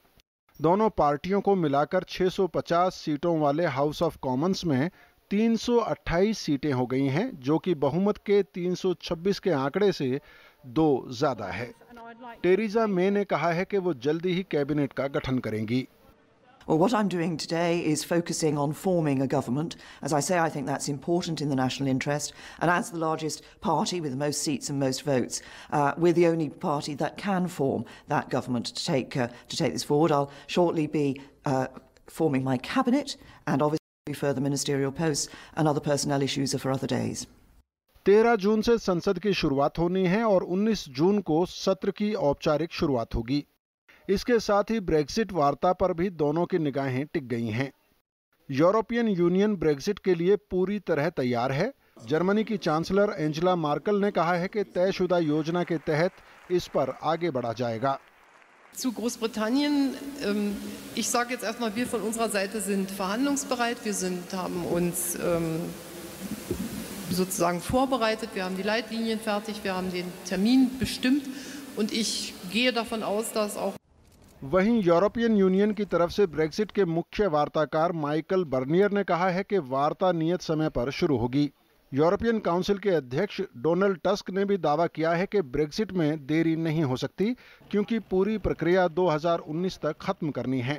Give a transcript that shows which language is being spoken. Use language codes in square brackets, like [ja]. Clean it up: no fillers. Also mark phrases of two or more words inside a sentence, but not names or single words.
[hi] दोनों पार्टियों को मिलाकर 650 सीटों वाले हाउस ऑफ कॉमन्स में 328 सीटें हो गई हैं, जो कि बहुमत के 326 के आंकड़े से 2 ज्यादा है। टेरेसा मे ने कहा है कि वो जल्दी ही कैबिनेट का गठन करेंगी। [en] Well, what I'm doing today is focusing on forming a government. As I say, I think that's important in the national interest. And as the largest party with the most seats and most votes, we're the only party that can form that government to take this forward. I'll shortly be forming my cabinet, and obviously further ministerial posts and other personnel issues are for other days. [hi] 13 जून से संसद की शुरुआत होनी है और 19 जून को सत्र की औपचारिक शुरुआत होगी। इसके साथ ही ब्रेक्जिट वार्ता पर भी दोनों की निगाहें टिक गई हैं। यूरोपियन यूनियन ब्रेक्जिट के लिए पूरी तरह तैयार है। जर्मनी की चांसलर एंजेला मार्केल ने कहा है कि तयशुदा योजना के तहत इस पर आगे बढ़ा जाएगा। [de] Zu Großbritannien, ich sage jetzt erstmal, wir von unserer Seite sind verhandlungsbereit. Wir haben uns sozusagen vorbereitet. Wir haben die Leitlinien fertig. Wir haben den Termin bestimmt. Und ich gehe davon aus, dass auch [hi] वहीं यूरोपियन यूनियन की तरफ से ब्रेक्जिट के मुख्य वार्ताकार माइकल बर्नियर ने कहा है कि वार्ता नियत समय पर शुरू होगी। यूरोपियन काउंसिल के अध्यक्ष डोनाल्ड टस्क ने भी दावा किया है कि ब्रेक्जिट में देरी नहीं हो सकती, क्योंकि पूरी प्रक्रिया 2019 तक खत्म करनी है।